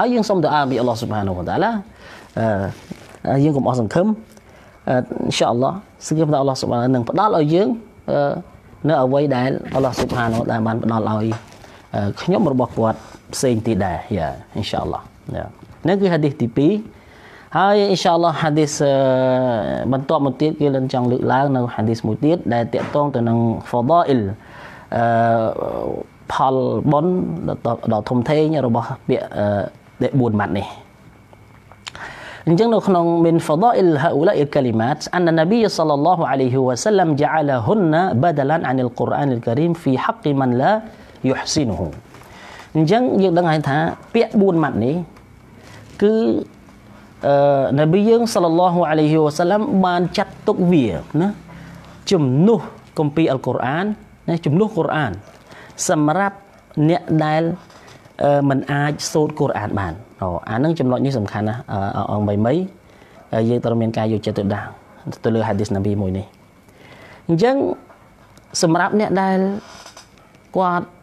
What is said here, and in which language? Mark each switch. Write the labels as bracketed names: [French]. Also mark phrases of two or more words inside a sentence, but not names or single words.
[Khmer] ហើយយើងសូមទៅអាពី [Arabic] الله سبحانه وتعالى [Khmer] យើងកុំអស់សង្ឃឹម [Arabic] إن شاء الله [Khmer] សង្ឃឹមថា [Arabic] الله سبحانه [Khmer] នឹងផ្ដល់ឲ្យយើងនៅអ្វីដែល [Arabic] الله سبحانه وتعالى [Khmer] បានផ្ដល់ឲ្យខ្ញុំរបស់គាត់ផ្សេងទៀតដែរ [Arabic] يا إن شاء الله [Khmer] នេះគឺហាឌីសទី2ហើយ [Arabic] إن شاء الله [Khmer] ហាឌីសបន្តមកទៀតគេនឹងចង់លើកឡើងនៅហាឌីសមួយទៀតដែលតាក់ទងទៅនឹងហ្វាដាអ៊ីល ផលបុណ្យដ៏ធំធេងរបស់ពាក្យដែល4ម៉ាត់នេះអញ្ចឹងនៅក្នុង [Arabic] من فضائل هؤلاء الكلمات أن النبي صلى الله عليه وسلم جعلهن بدلا عن القرآن الكريم في حق من لا يحسنه [Khmer] អញ្ចឹងយើងដឹងហើយថាពាក្យ4ម៉ាត់នេះគឺ នប៊ីយើង [Arabic] صلى الله عليه وسلم [Khmer] បានចាត់ទុកវាណាជំនួសគម្ពីរអល់កុរអានណាជំនួសកុរអានសម្រាប់អ្នកដែលមិនអាចសូត្រកុរអានបានអានឹងចំណុចនេះសំខាន់ណាអង្គមីយើងត្រូវមានការយកចិត្តទុកដាក់ទៅលើហាឌីសនប៊ីមួយនេះអញ្ចឹងសម្រាប់អ្នកដែលគាត់